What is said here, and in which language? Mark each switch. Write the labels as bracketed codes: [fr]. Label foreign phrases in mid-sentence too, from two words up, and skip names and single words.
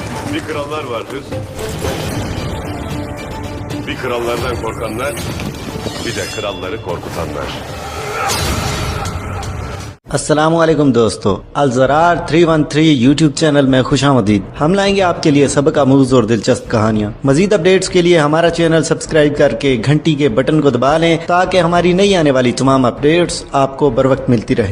[tr] Bir krallar vardır. Bir krallardan korkanlar, bir de kralları korkutanlar. [ur] السلام علیکم دوستو، الزرار 313 یوٹیوب چینل میں خوش آمدید۔ ہم لائیں گے آپ کے لیے سبق آموز اور دلچسپ کہانیاں۔ مزید اپڈیٹس کے لیے ہمارا چینل سبسکرائب کر کے گھنٹی کے بٹن کو دبا لیں تاکہ ہماری نئی آنے والی تمام اپڈیٹس آپ کو بر وقت ملتی رہیں۔